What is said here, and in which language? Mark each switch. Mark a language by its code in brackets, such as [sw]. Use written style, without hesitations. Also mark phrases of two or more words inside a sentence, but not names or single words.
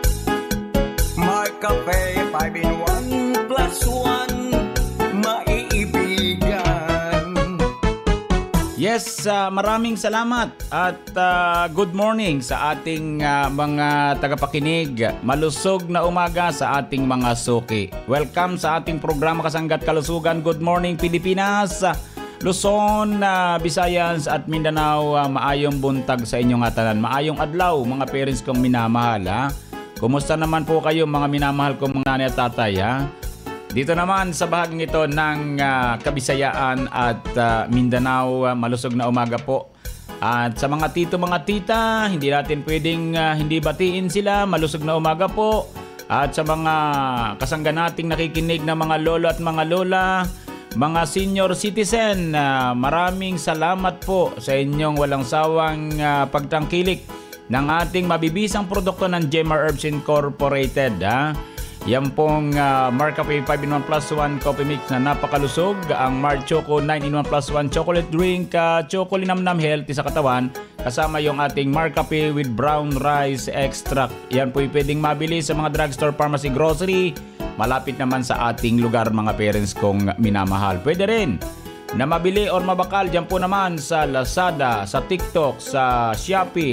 [tl] May kape 5-in-1 plus 1, maiibigan. Yes, maraming salamat at [en] good morning [tl] sa ating mga tagapakinig. Malusog na umaga sa ating mga suki. Welcome sa ating programa Kasangga at Kalusugan. [en] Good morning [tl] Pilipinas, Luzon, Visayas at Mindanao. [ceb] Maayong buntag sa inyong tanan. Maayong adlaw mga parents [tl] kong minamahal. Kumusta naman po kayo mga minamahal kong mga nanay at tatay? Dito naman sa bahaging ito ng Kabisayaan at Mindanao, malusog na umaga po. At sa mga tito, mga tita, hindi natin pwedeng hindi batiin sila. Malusog na umaga po. At sa mga kasangga nating nakikinig na mga lolo at mga lola, mga [en] senior citizen, [tl] maraming salamat po sa inyong walang sawang pagtangkilik ng ating mabibisang produkto ng Jemar Herbs Incorporated. Yan pong Marcafe 5-in-1 plus 1 [en] coffee mix [tl] na napakalusog. Ang Mar Choco 9-in-1 plus 1 [en] chocolate drink, [tl] choco linamnam healthy sa katawan. Kasama yung ating Marcafe with [en] brown rice extract. [tl] Yan po pwedeng mabili sa mga drugstore, pharmacy, grocery. Malapit naman sa ating lugar mga parents kong minamahal. Pwede rin na mabili or mabakal dyan po naman sa Lazada, sa TikTok, sa Shopee.